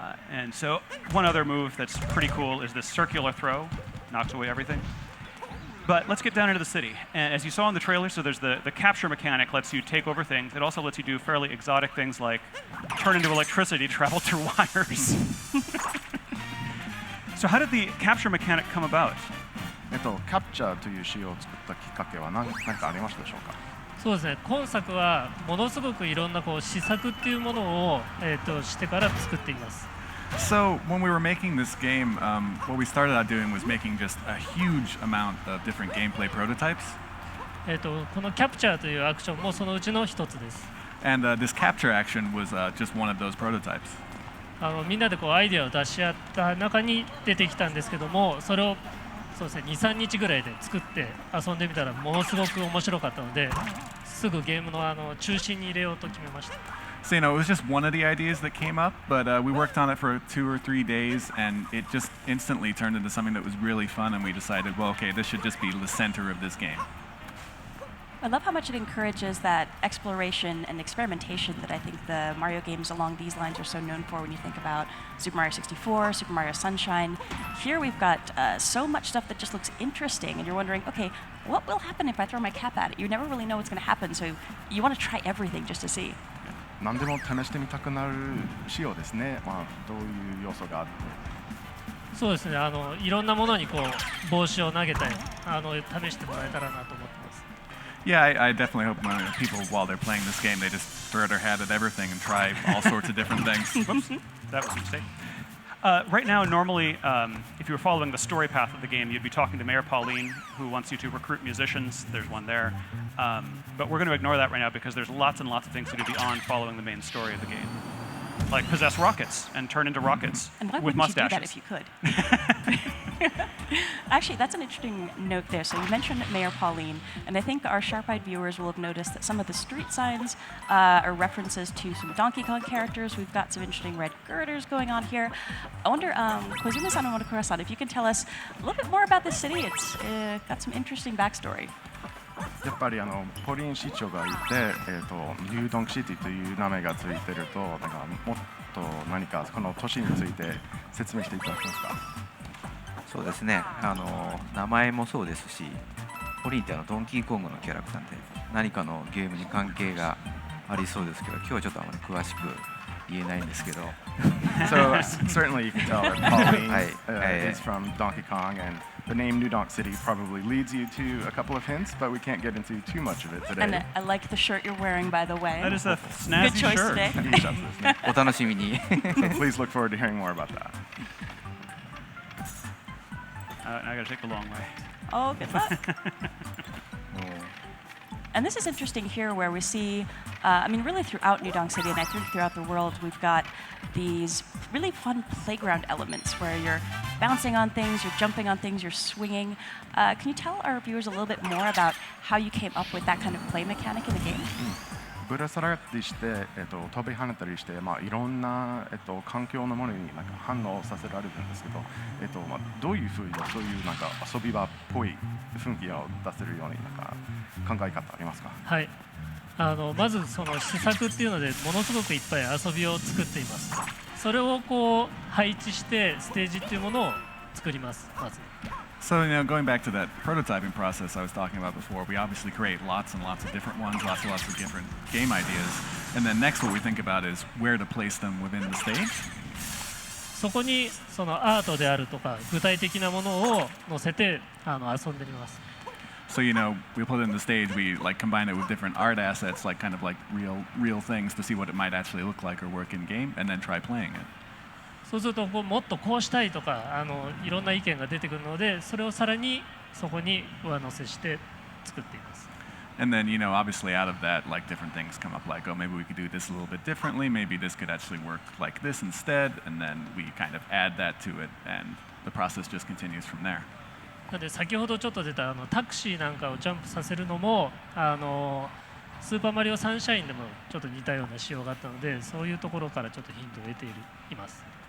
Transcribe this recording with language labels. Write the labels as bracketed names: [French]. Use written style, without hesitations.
[English] And so one other move that's pretty cool is this circular throw. Knocks away everything. But let's get down into the city. And as you saw in the trailer, so there's the capture mechanic lets you take over things. It also lets you do fairly exotic things like turn into electricity to travel through wires. So how did the capture mechanic come about? [Japanese] キャプチャーという仕様を作ったきっかけは何かありましたでしょうか。そうですね。今作はものすごくいろんな試作っていうものをしてから作っています。 [English] So when we were making this game, what we started out doing was making just a huge amount of different gameplay prototypes. [Japanese] このキャプチャーというアクションもそのうちの一つです。 [English] And this capture action was just one of those prototypes. [Japanese] みんなでアイデアを出し合った中に出てきたんですけども、それをそうですね、2、3日ぐらいで作って遊んでみたらものすごく面白かったので、すぐゲームの中心に入れようと決めました。 [English] So, it was just one of the ideas that came up, but we worked on it for 2 or 3 days, and it just instantly turned into something that was really fun, and we decided, well, okay, this should just be the center of this game. I love how much it encourages that exploration and experimentation that I think the Mario games along these lines are so known for when you think about Super Mario 64, Super Mario Sunshine. Here we've got so much stuff that just looks interesting, and you're wondering, okay, what will happen if I throw my cap at it? You never really know what's going to happen, so you want to try everything just to see. [Japanese] 何でも試してみたくなる仕様ですね。まあどういう要素があって。そうですね。いろんなものにこう帽子を投げたり、試してもらえたらなと思ってます。 [English] Yeah, I definitely hope people, while they're playing this game, they just throw their hat at everything and try all sorts of different things. Whoops, that was a mistake. Right now, normally, if you were following the story path of the game, you'd be talking to Mayor Pauline, who wants you to recruit musicians. There's one there. But we're going to ignore that right now because there's lots and lots of things to do beyond following the main story of the game. Like possess rockets and turn into rockets and why with wouldn't mustaches. You do that if you could? Actually, that's an interesting note there. So you mentioned Mayor Pauline, and I think our sharp-eyed viewers will have noticed that some of the street signs are references to some Donkey Kong characters. We've got some interesting red girders going on here. I wonder, Koizumi-san and Monokura-san, if you can tell us a little bit more about this city. It's got some interesting backstory. [Japanese] やっぱりポリン市長がいて、ニュードンキシティという名前がついてると、なんかもっと何かこの都市について説明していただけますか。そうですね。名前もそうですし、ポリンってドンキーコングのキャラクターで何かのゲームに関係がありそうですけど、今日はちょっとあまり詳しく言えないんですけど。 [English] So certainly you can tell that Pauline is from Donkey Kong, and the name New Donk City probably leads you to a couple of hints, but we can't get into too much of it today. And I like the shirt you're wearing, by the way. That is a snazzy Good choice shirt. today. [Japanese] お楽しみに。 [English] So please look forward to hearing more about that. I gotta take the long way. Oh, good luck. And this is interesting here where we see, I mean, really throughout New Donk City, and I think throughout the world, we've got these really fun playground elements where you're bouncing on things, you're jumping on things, you're swinging. Can you tell our viewers a little bit more about how you came up with that kind of play mechanic in the game? [Japanese] ぶら下がったりして、飛び跳ねたりして、まあ、いろんな、環境のものになんか反応させられるんですけど、まあ、どういうふうにそういうなんか遊び場っぽい雰囲気を出せるようになんか考え方ありますか。はい。まずその施策っていうのでものすごくいっぱい遊びを作っています。それをこう配置してステージっていうものを作ります。まず。 [English] So, going back to that prototyping process I was talking about before, we obviously create lots and lots of different ones, lots and lots of different game ideas. And then next what we think about is where to place them within the stage. [Japanese] そこにそのアートであるとか具体的なものを載せて遊んでみます。 [English] So, we put it in the stage, we like combine it with different art assets, like kind of like real things to see what it might actually look like or work in game, and then try playing it. [Japanese] そうするともっとこうしたいとかいろんな意見が出てくるので、それをさらにそこに上乗せして作っています。 [English] And then, obviously out of that, like different things come up, like, oh, maybe we could do this a little bit differently, maybe this could actually work like this instead, and then we kind of add that to it, and the process just continues from there. [Japanese] なので先ほどちょっと出たタクシーなんかをジャンプさせるのもスーパーマリオサンシャインでもちょっと似たような仕様があったので、そういうところからちょっとヒントを得ています。